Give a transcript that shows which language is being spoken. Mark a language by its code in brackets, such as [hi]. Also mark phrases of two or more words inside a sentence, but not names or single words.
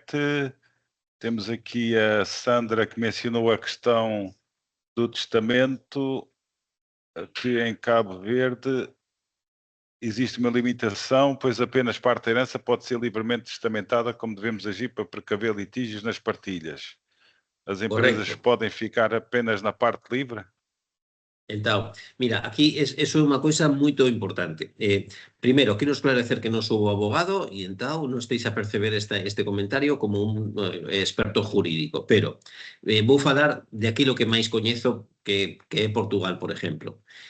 [pt] Temos aqui a Sandra que mencionou a questão do testamento, que em Cabo Verde existe uma limitação, pois apenas parte da herança pode ser livremente testamentada, como devemos agir para precaver litígios nas partilhas. As empresas [gl] Correcto. [pt] podem ficar apenas na parte livre? [gl] Entón, mira, aquí eso é unha coisa moito importante. Primeiro, quero esclarecer que non sou abogado e entón non esteis a perceber este comentario como un experto jurídico, pero vou falar de aquilo que máis coñezo que é Portugal, por exemplo.